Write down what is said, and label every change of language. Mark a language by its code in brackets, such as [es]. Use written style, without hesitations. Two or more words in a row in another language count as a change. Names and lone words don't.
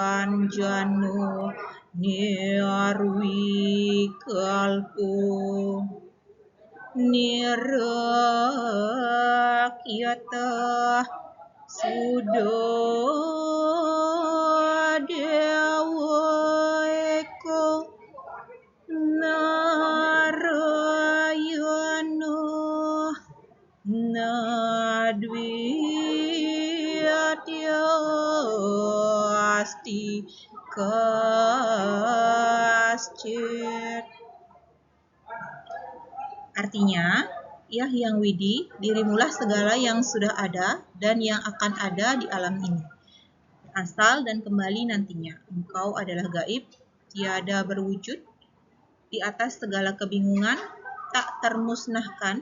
[sa] Niaskalangkoniranjano Nirwikalpo nirakyata sudah dewa eko narayana nadwiyatya asti kascit. [id] Artinya, ya Hyang Widi, dirimulah segala yang sudah ada dan yang akan ada di alam ini. Asal dan kembali nantinya. Engkau adalah gaib, tiada berwujud, di atas segala kebingungan, tak termusnahkan.